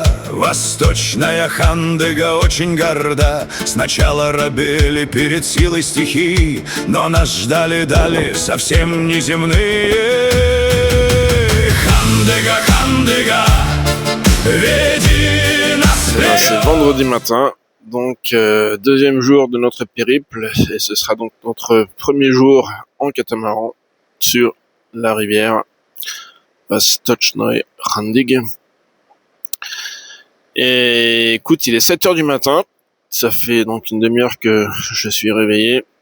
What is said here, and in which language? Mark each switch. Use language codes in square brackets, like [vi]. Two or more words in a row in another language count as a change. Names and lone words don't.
[ru] Восточная Хандыга очень горда. Сначала робели перед силой стихий, но нас ждали дали совсем неземные. Хандыга, Хандыга, веди нас вперед. [fr] C'est vendredi matin, donc deuxième jour de notre périple, et ce sera donc notre premier jour en catamaran sur la rivière Vostochnaja Randega. Et écoute, il est 7h du matin, ça fait donc une demi-heure que je suis réveillé.